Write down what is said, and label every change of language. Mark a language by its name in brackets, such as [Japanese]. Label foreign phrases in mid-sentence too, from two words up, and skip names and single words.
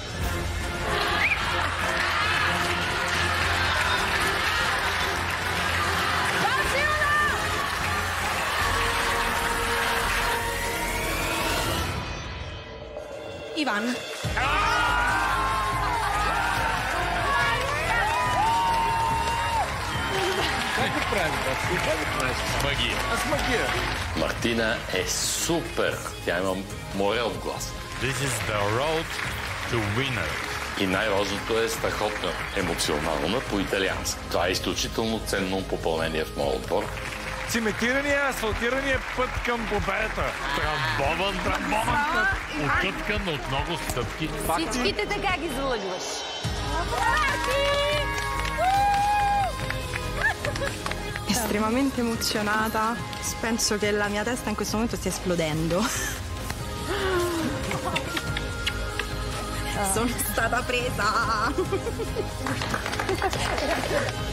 [Bulgarian] Иван. Магия. С магия. Мартина е супер. Тя има море от глас. [English] This is the road to winner. [Bulgarian] И най-важното е страхотно емоционална по италиански. Това е изключително ценно попълнение в моят отбор. Циментирания, асфалтирания път към победата. Трамбован път, отъткан от много стъпки. Всичките така ги залъгваш. [Italian] Estremamente emozionata. Penso che la mia testa in questo momento stia esplodendo. Sono stata presa.